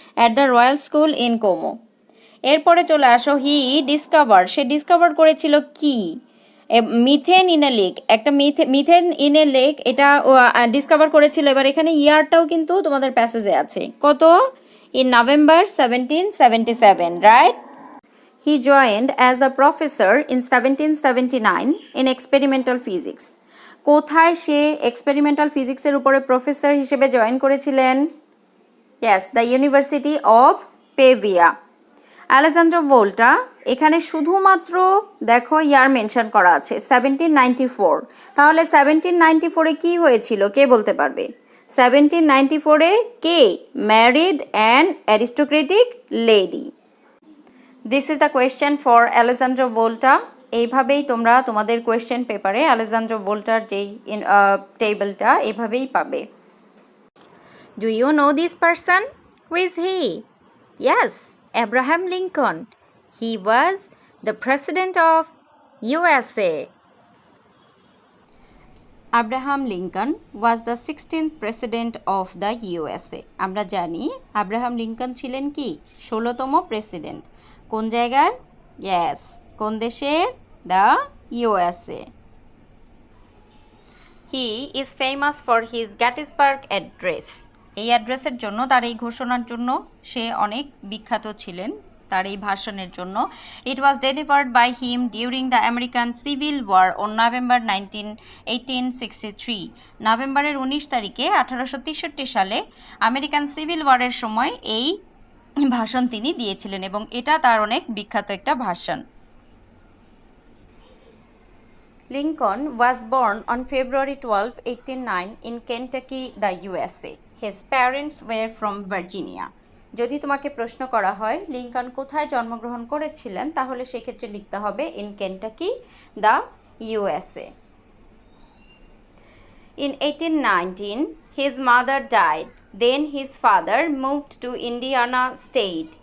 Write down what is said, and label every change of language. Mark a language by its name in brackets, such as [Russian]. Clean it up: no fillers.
[English] At the royal school in Como. [Bangla] এরপরে চলে আসো, সে [English] discover [Bangla] করেছিল কি? [English] methane in a lake, [Bangla] একটা [English] methane in a lake, [Bangla] এটা [English] discover [Bangla] করেছিল। এবার এখানে ইয়ারটাও কিন্তু তোমাদের প্যাসেজে আছে, কত? [English] In November 1777, right? He joined as a professor in 1779 in experimental physics. [Bangla] কোথায় সে এক্সপেরিমেন্টাল ফিজিক্সের উপরে প্রফেসর হিসেবে জয়েন করেছিলেন? [English] Yes, the university of Pavia. Alessandro Volta, [Bangla] এখানে শুধুমাত্র দেখো [English] year mention [Bangla] করা আছে [English] 1794। [Bangla] তাহলে 1794-এ কি হয়েছিল কে বলতে পারবে? 1794-এ কে [English] Married an aristocratic lady. This is the question for [Bangla] Alejandro ভোল্টা। এইভাবেই তোমরা তোমাদের কোয়েশ্চেন পেপারে আলেজান্দ্রো ভোল্টার যেই টেবিলটা এইভাবেই পাবে। [English] Do you know this person? Who is he? Yes, Abraham Lincoln. He was the president of USA. Abraham Lincoln was the 16th president of the USA. [Bangla] আমরা জানি আব্রাহাম লিঙ্কন ছিলেন কি 16তম প্রেসিডেন্ট। কোন জায়গার? ইয়েস, কোন দেশের? [English] The USA. He is famous for his Gettysburg Address. [Bangla] এই অ্যাড্রেসের জন্য, তার এই ঘোষণার জন্য সে অনেক বিখ্যাত ছিলেন, তার এই ভাষণের জন্য। [English] It was delivered by him during the American civil war on November 1863। [Bangla] নভেম্বরের 19 তারিখে 1863 সালে আমেরিকান সিভিল ওয়ারের সময় এই ভাষণ তিনি দিয়েছিলেন এবং এটা তার অনেক বিখ্যাত একটা ভাষণ। [English] Lincoln was born on February 12, 1809 in Kentucky, the USA. His parents were from Virginia. [Bangla] যদি তোমাকে প্রশ্ন করা হয় লিঙ্কন কোথায় জন্মগ্রহণ করেছিলেন, তাহলে সেক্ষেত্রে লিখতে হবে [English] In Kentucky, the USA. In 1819, his mother died. Then his father moved to Indiana State.